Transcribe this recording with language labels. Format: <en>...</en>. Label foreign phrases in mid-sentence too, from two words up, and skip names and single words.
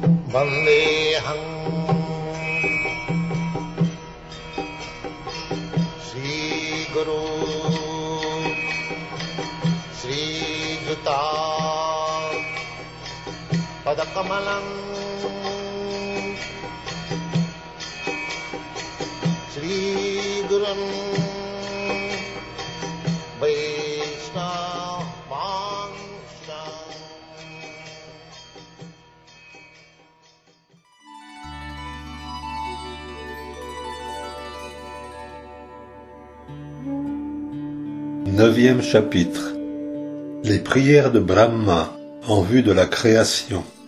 <sa>Vandeham Sri Guru Sri Juta Padakamalam Sri Gurum Vaishnava Vansha.</sa> <fr>Neuvième chapitre. Les prières de Brahma en vue de la création.</fr>